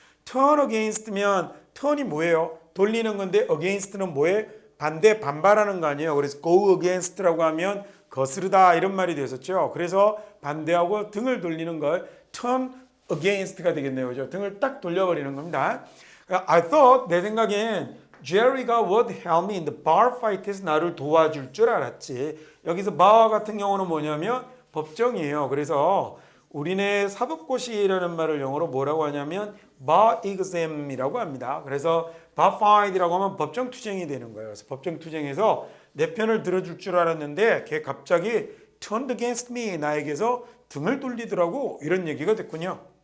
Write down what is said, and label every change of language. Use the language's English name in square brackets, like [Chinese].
[Korean] turn against면 turn이 뭐예요? 돌리는 건데 against는 뭐에? 반대, 반발하는 거 아니에요. 그래서 go against라고 하면 거스르다 이런 말이 되었었죠. 그래서 반대하고 등을 돌리는 걸 turn against가 되겠네요. 그죠? 등을 딱 돌려버리는 겁니다. [English] I thought [Korean] 내 생각엔 [English] Jerry가 would help me in the bar fight [Korean] 에서 나를 도와줄 줄 알았지. 여기서 bar 같은 경우는 뭐냐면 법정이에요. 그래서 우리네 사법고시라는 말을 영어로 뭐라고 하냐면 bar exam이라고 합니다. 그래서 bar fight이라고 하면 법정 투쟁이 되는 거예요. 그래서 법정 투쟁에서 내 편을 들어줄 줄 알았는데 걔 갑자기 [English] turned against me [Korean] 나에게서 등을 돌리더라고 이런 얘기가 됐군요.